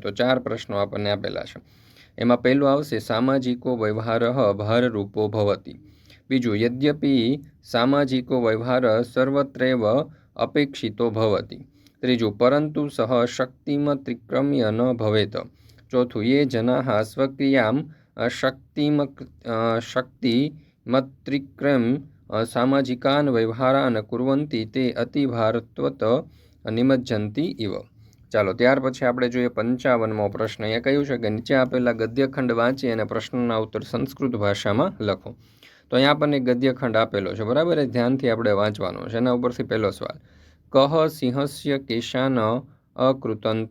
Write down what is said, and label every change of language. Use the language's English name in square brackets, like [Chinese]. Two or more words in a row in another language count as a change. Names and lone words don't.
[Gujarati] તો 4 પ્રશ્નો આપણને આપેલા છે। એમાં પહેલું આવશે [Sanskrit] सामाजिको व्यवहारः भाररूपो भवति। બીજું, यद्यपि सामाजिको व्यवहार सर्वत्रैव अपेक्षितो भवति। ત્રીજું, परंतु सह शक्तिमत्रिक्रम्य न भवेत। [Gujarati] ચોથું, [Sanskrit] ये जनाः स्वक्रियां शक्तिमत्रिक्रम सामाजिकान् व्यवहारान् कुर्वन्ति ते अतिभारत्वत निमज्जंती इव। [Gujarati] ચાલો, ત્યાર પછી આપણે જોઈએ 55મો પ્રશ્ન। અહીંયા કહ્યું છે કે નીચે આપેલા ગદ્યખંડ વાંચી અને પ્રશ્નના ઉત્તર સંસ્કૃત ભાષામાં લખો। તો અહીંયા આપણને ગદ્યખંડ આપેલો છે, બરાબર। એ ધ્યાનથી આપણે વાંચવાનો છે। એના ઉપરથી પહેલો સવાલ, [Sanskrit] कह सिंहस्य केशान अकृतंत।